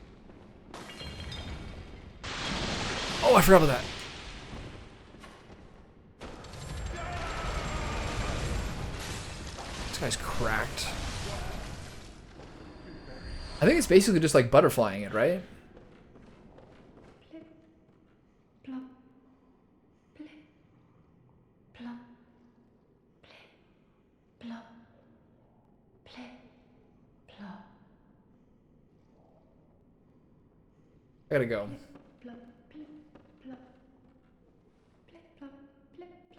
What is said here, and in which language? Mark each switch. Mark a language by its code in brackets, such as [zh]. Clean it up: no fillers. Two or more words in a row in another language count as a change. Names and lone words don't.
[en] Oh, I forgot about that. This guy's cracked. I think it's basically just like butterflying it, right? Plip, plop, plip, plop, plip, plop, plip, plop. I gotta go. Plop, plip, plop, plip, plop, plip, plop.